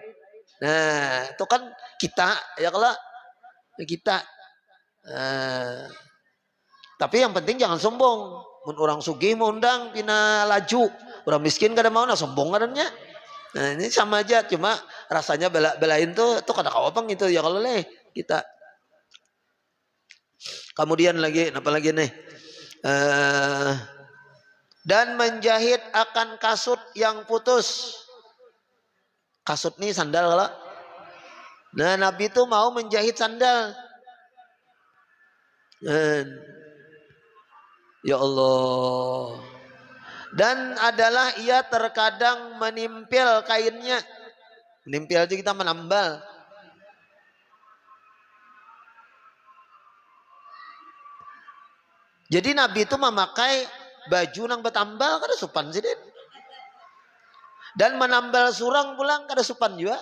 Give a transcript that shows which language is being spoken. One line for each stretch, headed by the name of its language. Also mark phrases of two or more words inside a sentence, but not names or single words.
Indonesian: Nah, itu kan kita ya kalau kita. Tapi yang penting jangan sombong.
Banjar: Mun orang sugih mau undang pina laju. Orang miskin kada mau nah sombong kadanya. Nah, ini sama aja cuma rasanya belain tuh kada kawapang itu ya kalau leh kita.
Indonesian: Kemudian lagi apa lagi nih? Dan menjahit akan kasut yang putus. Kasut nih sandal kalau. Nah Nabi itu mau menjahit sandal. Ya Allah. Dan adalah ia terkadang menimpil kainnya. Menimpil aja kita menambal. Jadi Nabi itu memakai baju
Banjar: nang betambal kada sopan sih. Dan menambal surang pulang kada sopan juga.